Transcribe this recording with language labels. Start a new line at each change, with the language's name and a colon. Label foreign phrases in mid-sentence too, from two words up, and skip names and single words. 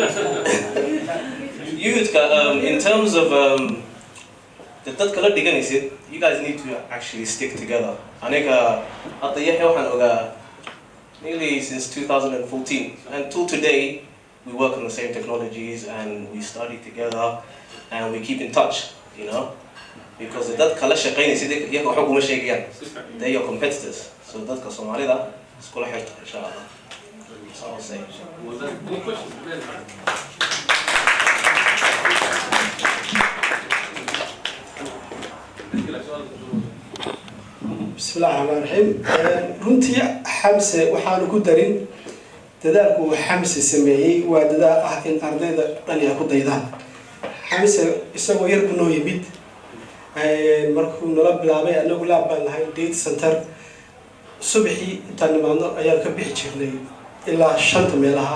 English: Youth, in terms of the color digging, is it? You guys need to actually stick together. I think at the year nearly since 2014 until today. We work on the same technologies and we study together and we keep in touch, you know, because that
Somali: kala shaqeynay sidii iyaga waxa kuma sheegayaan,
English: they are competitors, so
Somali: dadka Soomaalida iskula xirta
Arabic: insha Allah.
English: So I'll say. Was that any question?
Arabic: بسم الله الرحمن الرحيم.
Somali: runtii Xamse waxaan ku darin dadaalku Xamse sameeyay waa dadaal ah in ardayda dhalinyarada ku daydaan. Xamse isagoo yar ku noo yimid markuu nala bilaabay anagu laab baan lahayn
English: data center
Somali: subaxii intaan nimaadno ayaan ka bixi jirnay ilaa 5 meelaha.